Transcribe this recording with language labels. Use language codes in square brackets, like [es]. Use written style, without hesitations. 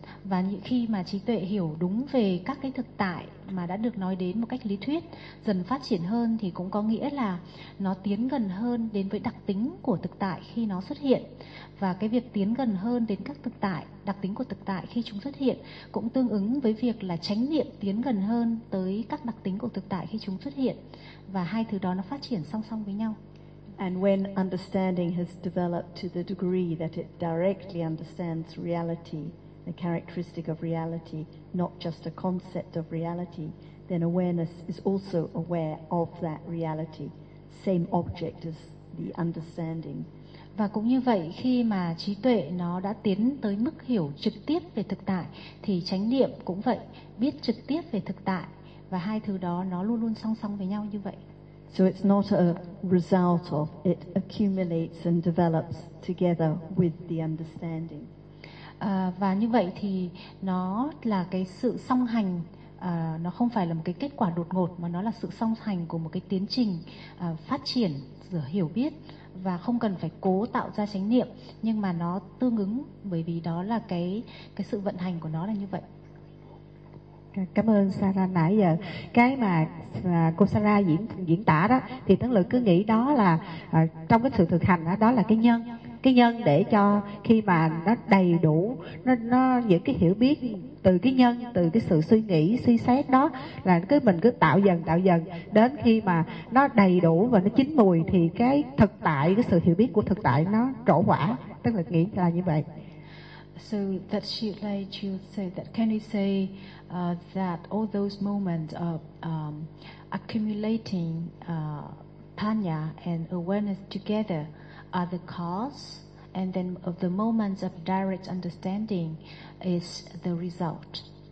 [vi] Và những khi mà trí tuệ hiểu đúng về các cái thực tại mà đã được nói đến một cách lý thuyết, dần phát triển hơn thì cũng có nghĩa là nó tiến gần hơn đến với đặc tính của thực tại khi nó xuất hiện. Và cái việc tiến gần hơn đến các thực tại, đặc tính của thực tại khi chúng xuất hiện cũng tương ứng với việc là chánh niệm tiến gần hơn tới các đặc tính của thực tại khi chúng xuất hiện. Và hai thứ đó nó phát triển song song với nhau. [en] And when understanding has developed to the degree that it directly understands reality, the characteristic of reality, not just a concept of reality, then awareness is also aware of that reality, same object as the understanding. [vi] Và cũng như vậy, khi mà trí tuệ nó đã tiến tới mức hiểu trực tiếp về thực tại, thì chánh niệm cũng vậy, biết trực tiếp về thực tại, và hai thứ đó nó luôn luôn song song với nhau như vậy. [en] So it's not a result of, it accumulates and develops together with the understanding. [vi] Và như vậy thì nó là cái sự song hành, nó không phải là một cái kết quả đột ngột, mà nó là sự song hành của một cái tiến trình phát triển giữa hiểu biết, và không cần phải cố tạo ra chánh niệm, nhưng mà nó tương ứng, bởi vì đó là cái sự vận hành của nó là như vậy. Cảm ơn Sarah nãy giờ. Cái mà cô Sarah diễn tả đó, thì Tấn Lực cứ nghĩ đó là trong cái sự thực hành đó, đó là cái nhân. Cái nhân để cho khi mà nó đầy đủ, nó những cái hiểu biết từ cái nhân, từ cái sự suy nghĩ, suy xét đó, là cứ mình cứ tạo dần, đến khi mà nó đầy đủ và nó chín mùi, thì cái thực tại, cái sự hiểu biết của thực tại nó trổ quả. Tấn Lực nghĩ là như vậy. [en] So that she like you say that, can we say that all those moments of accumulating panya and awareness together are the cause, and then of the moments of direct understanding is the result?